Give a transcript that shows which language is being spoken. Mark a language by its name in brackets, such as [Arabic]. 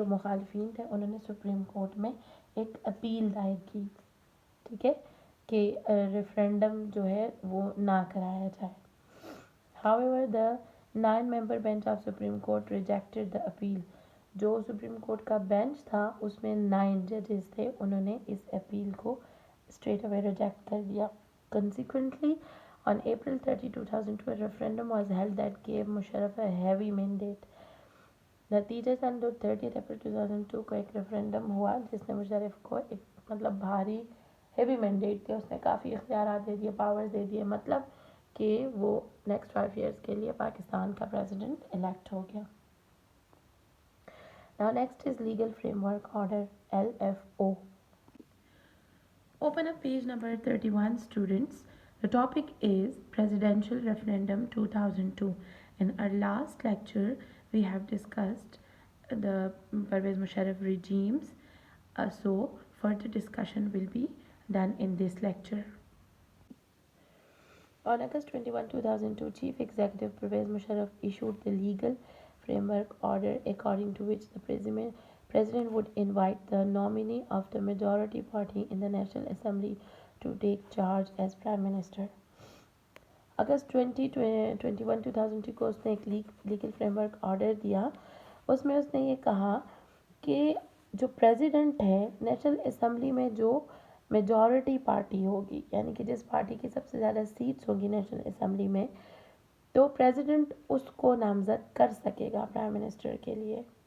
[Hindi] जो मुखालफिन थे उन्होंने सुप्रीम कोर्ट में एक अपील दायर की, ठीक है, कि रेफरेंडम जो है वो ना कराया जाए. [English] However the 9-member bench of Supreme Court rejected the appeal. [Hindi] जो सुप्रीम कोर्ट का बेंच था उसमें 9 जजेस थे, उन्होंने इस अपील को स्ट्रेट अवे रिजेक्ट कर दिया. [English] Consequently, on April 30, 2002, a referendum was held that gave Musharraf a heavy mandate. [Hindi] नतीजतन 30 अप्रैल 2002 को एक रेफरेंडम हुआ जिसने मुशर्रफ को एक मतलब भारी हेवी मैंडेट दिया. उसने काफ़ी इख्तियार दे दिए, पावर्स दे दिए, मतलब कि वो नेक्स्ट 5 इयर्स के लिए पाकिस्तान का प्रेसिडेंट इलेक्ट हो गया. [English] Now next is Legal Framework Order, LFO. Open up page number 31, students. The topic is Presidential Referendum 2002. In our last lecture, we have discussed the Pervez Musharraf regimes. So further discussion will be done in this lecture. On August 21, 2002, Chief Executive Pervez Musharraf issued the Legal Framework Order according to which the President would invite the nominee of the majority party in the National Assembly to take charge as Prime Minister. [Hindi] अगस्त 2021 2002 को उसने एक legal framework order दिया. उसमें उसने ये कहा कि जो प्रेसिडेंट है नेशनल असम्बली में जो मेजॉरिटी पार्टी होगी, यानी कि जिस पार्टी की सबसे ज़्यादा सीट्स होगी नेशनल असम्बली में, तो प्रेसिडेंट उसको नामज़द कर सकेगा प्राइम मिनिस्टर के लिए.